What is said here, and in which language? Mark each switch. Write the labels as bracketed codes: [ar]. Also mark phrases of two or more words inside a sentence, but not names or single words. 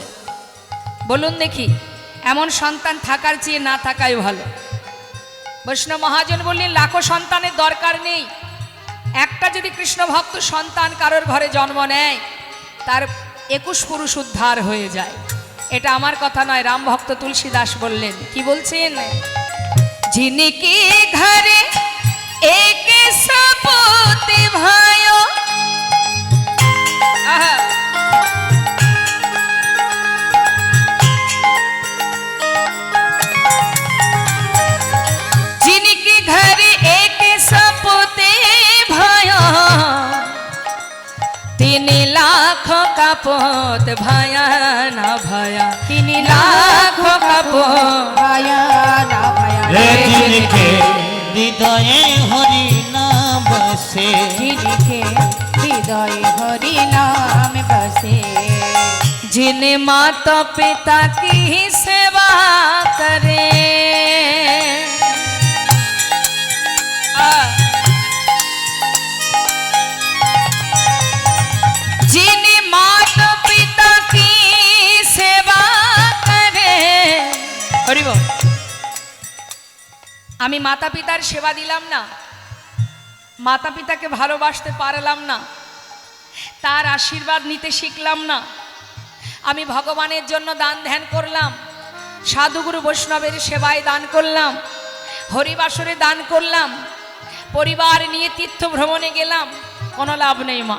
[bn] বলুন দেখি, এমন সন্তান থাকার চেয়ে না থাকাই ভালো। বৈষ্ণব মহাজন বললেন, লাখো সন্তানের দরকার নেই, একটা যদি কৃষ্ণ ভক্ত সন্তান কারোর ঘরে জন্ম নেয়, তার 21 পুরুষ উদ্ধার হয়ে যায়। এটা আমার কথা নয়, রাম ভক্ত তুলসী দাস বললেন। কি বলছেন? [hi] जिनके घरे एक सपोते भायो, जिनके घरे एक सपोते भायो, 3 लाख का पोत भाया ना भाया, 3 लाख का पोत भाया ना भाया रे जिनके हृदये हरि नाम बसे, जिनके हृदय हरि नाम बसे, जिन माता पिता की सेवा करे, जिन माता पिता की सेवा करे। हरि बोल। [bn] আমি মাতা পিতার সেবা দিলাম না, মাতা পিতাকে ভালোবাসতে পারলাম না, তার আশীর্বাদ নিতে শিখলাম না, আমি ভগবানের জন্য দান ধ্যান করলাম, সাধুগুরু বৈষ্ণবের সেবায় দান করলাম, হরিবাসরে দান করলাম, পরিবার নিয়ে তীর্থ ভ্রমণে গেলাম, কোনো লাভ নেই মা।